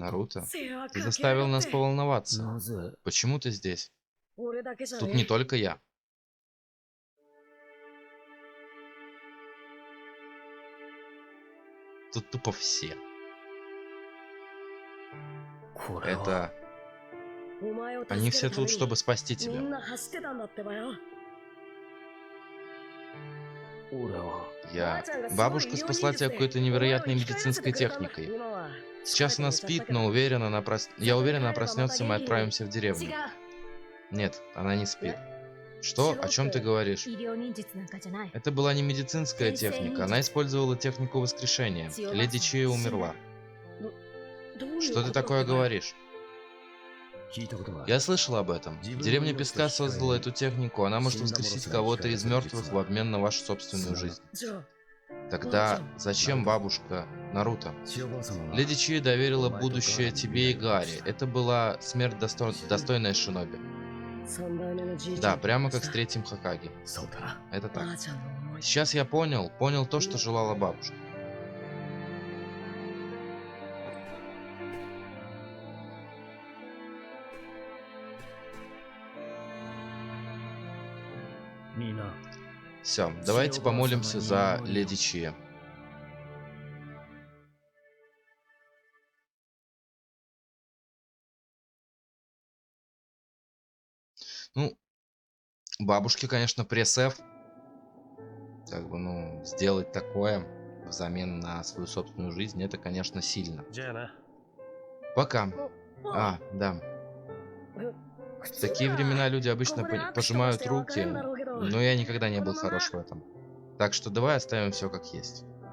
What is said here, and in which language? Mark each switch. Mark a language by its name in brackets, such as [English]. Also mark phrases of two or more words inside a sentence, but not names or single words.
[Russian] Наруто. [Japanese] 世話 [Russian] Ты [Japanese] かけ [Russian] заставил [Japanese] やがっ [Russian] нас [Japanese] て [Russian] поволноваться. [Japanese] なぜ [Russian] Почему ты здесь? [Japanese] 俺だけじゃ [Russian] Тут [Japanese] ね [Russian] не только я. Тут тупо все. [Japanese] これは [Russian] Это... [Japanese] お前を助 [Russian] Они [Japanese] け [Russian] все [Japanese] るため [Russian] тут, [Japanese] に [Russian] чтобы спасти [Japanese] み [Russian] тебя. [Japanese] んな走ってたんだってばよ俺は [Russian] Я... Бабушка спасла тебя какой-то невероятной медицинской техникой. Сейчас она спит, но я уверен, она проснется, и мы отправимся в [Japanese] 違 [Russian] деревню. [Japanese] う [Russian] Нет, она не спит. Что? О чем ты говоришь? [Japanese] 医療忍術なんかじゃない [Russian] Это была не медицинская техника, она использовала технику воскрешения. Леди Чия умерла. [Japanese] どういう [Russian] Что [Japanese] こ [Russian] ты [Japanese] と [Russian] такое [Japanese] だよ [Russian] говоришь? [Japanese] 聞いたことがある [Russian] Я слышал об этом. Деревня Песка создала эту технику, она может воскресить кого-то из мертвых в обмен на вашу собственную жизнь. [Japanese] じゃあ [Russian] Тогда зачем бабушка Наруто? [Japanese] 千代ばあ様が [Russian] Леди Чия доверила будущее тебе и Гарри. Это была смерть достойная Шиноби. [Japanese] 三代目のじいちゃ [Russian] Да, [Japanese] ん [Russian] прямо как с третьим Хокаги. [Japanese] そうだな [Russian] Это [Japanese] ば [Russian] так. [Japanese] あちゃんの思い [Russian] Сейчас я понял то, что желала бабушка. Мина. Все, давайте помолимся за Леди Чия. Ну, бабушке, конечно, пресс-эф. Как бы, ну, сделать такое взамен на свою собственную жизнь, это, конечно, сильно. [Japanese] じゃあな。 [Russian] Пока. [Japanese] お [Russian] А, да. [Japanese] 普 [Russian] В [Japanese] 通 [Russian] такие [Japanese] なら [Russian] времена люди [Japanese] こ [Russian] обычно [Japanese] こで握手とか [Russian] пожимают [Japanese] して別れ [Russian] руки, [Japanese] んだろうけど [Russian] но я никогда не был хорош в этом. Так что давай оставим все как есть.